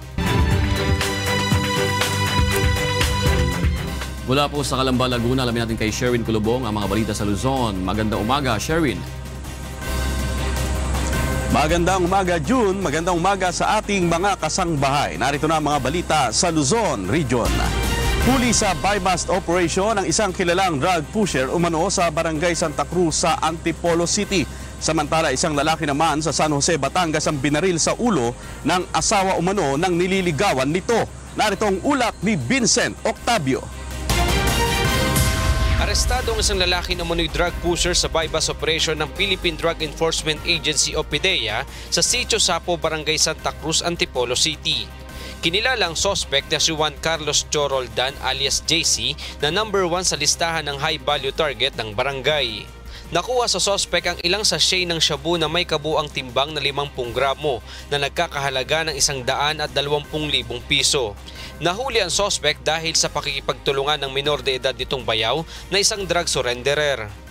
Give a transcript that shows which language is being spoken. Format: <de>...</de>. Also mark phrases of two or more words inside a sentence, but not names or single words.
<tl>Mula po sa Calamba, Laguna, alamin natin kay Sherwin Kulubong ang mga balita sa Luzon. Magandang umaga, Sherwin. Magandang umaga, June. Magandang umaga sa ating mga kasangbahay. Narito na ang mga balita sa Luzon Region. Huli sa</tl> <en>buy-bust operation</en> <tl>ang isang kilalang</tl> <en>drug pusher</en> <tl>umano sa Barangay Santa Cruz sa Antipolo City. Samantala, isang lalaki naman sa San Jose, Batangas ang binaril sa ulo ng asawa umano ng nililigawan nito. Narito ang ulat ni Vincent Octavio. Arestado ang isang lalaki na umano'y</tl> <en>drug pusher</en> <tl>sa</tl> <en>buy-bust operation</en> <tl>ng Philippine Drug Enforcement Agency o PDEA sa Sitio Sapo, Barangay Santa Cruz, Antipolo City. Kinilalang suspect na si Juan Carlos Choroldan alias JC na number 1 sa listahan ng</tl> <en>high value target</en> <tl>ng barangay. Nakuha sa sospek ang ilang sachet ng shabu na may kabuang timbang na 50 gramo na nagkakahalaga ng 120,000 piso. Nahuli ang sospek dahil sa pakikipagtulungan ng minor de edad nitong bayaw na isang</tl> <en>drug surrenderer.</en>